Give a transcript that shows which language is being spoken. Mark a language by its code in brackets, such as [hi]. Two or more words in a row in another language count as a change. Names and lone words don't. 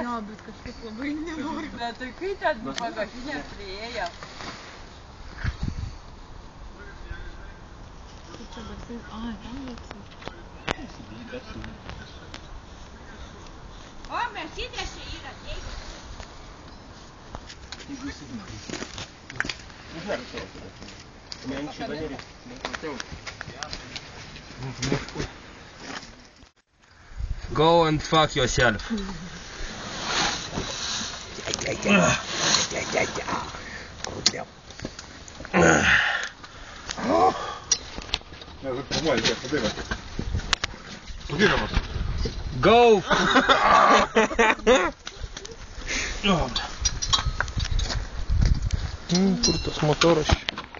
[lt] Jo, bet kažkaip labai nenori. Bet tai kai ten bagažinė prieėjo? Kaip čia barsai? Ai, ten barsai. O, Mercedes čia yra, teik. [en] Go and fuck yourself. Go! [lt] Kur tas motoras?